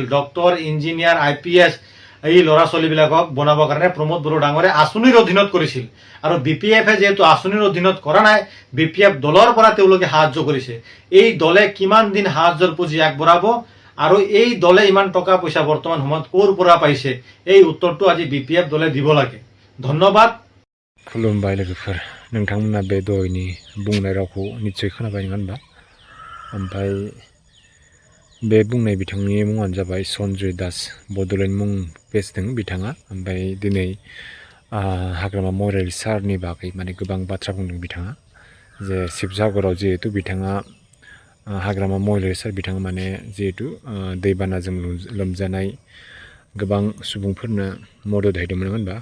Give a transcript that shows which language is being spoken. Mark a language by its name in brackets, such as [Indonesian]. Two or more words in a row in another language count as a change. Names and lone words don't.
[Assamese] ডক্টৰ, ইঞ্জিনিয়াৰ, IPS এই ল'ৰা ছোৱালীবিলাকক বনাবৰ কাৰণে প্ৰমোদ বড়ো ডাঙৰীয়া আঁচনিৰ অধীনত কৰিছিল। আৰু BPFে যিহেতু আঁচনিৰ অধীনত কৰা নাই, BPF দলৰ পৰা তেওঁলোকে সাহায্য কৰিছে। এই দলে কিমান দিন সাহায্যৰ পুঁজি আগবঢ়াব, আৰু এই দলে ইমান টকা পইচা বৰ্তমান সময়ত ক'ৰ পৰা পাইছে, এই উত্তৰটো আজি BPF দলে দিব লাগে। ধন্যবাদ। [Bodo] खुलुमबाय लोगोफोर, नोंथांमोना बे दहायनि बुंनाय रावखौ निस्सय खोनाबाय नङा होनबा? ओमफ्राय बे बुंनाय बिथांनि मुङानो जाबाय सन्जय दास, बड'लेण्ड मुं बेचदों बिथाङा। ओमफ्राय दिनै हाग्रामा महिलारी सारनि बागै माने गोबां बाथ्रा बुंदों बिथाङा, जे शिबसागराव जिहेतु बिथाङा हाग्रामा महिलारी सार बिथाङा माने जिहेतु दैबानाजों लोमजानाय गोबां सुबुंफोरनो मदद होदोंमोन नङा होनबा?